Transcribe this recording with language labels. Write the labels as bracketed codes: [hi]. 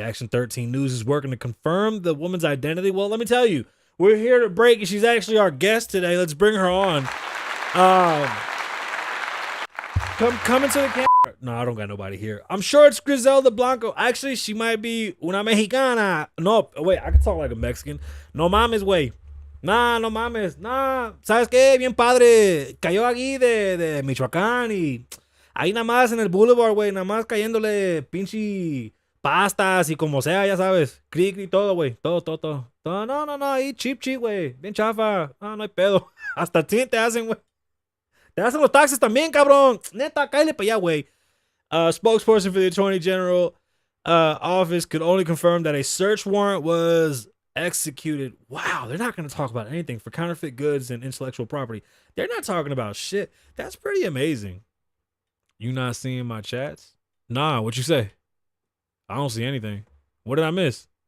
[en] Action 13 News is working to confirm the woman's identity. Well, let me tell you, we're here to break, and she's actually our guest today. Let's bring her on. Come into the camera. No, I don't got nobody here. I'm sure it's Griselda Blanco. Actually, she might be [es] una mexicana. [en] No, wait, I can talk like a Mexican. [es] No mames, güey. Nah, no mames. Nah, ¿sabes qué? Bien padre. Cayó aquí de Michoacán y ahí nada más en el Boulevard, güey. Nada más cayéndole pinche pastas y como sea, ya sabes. Cric y todo, güey. Todo. No. Ahí cheap, güey. Bien chafa. No hay pedo. Hasta ti te hacen, güey. Te hacen los taxes también, cabrón. Neta, cállate para allá, güey. [en] Spokesperson for the Attorney General office could only confirm that a search warrant was executed. Wow, they're not going to talk about anything for counterfeit goods and intellectual property. They're not talking about shit. That's pretty amazing. You not seeing my chats? Nah, what you say? I don't see anything. What did I miss?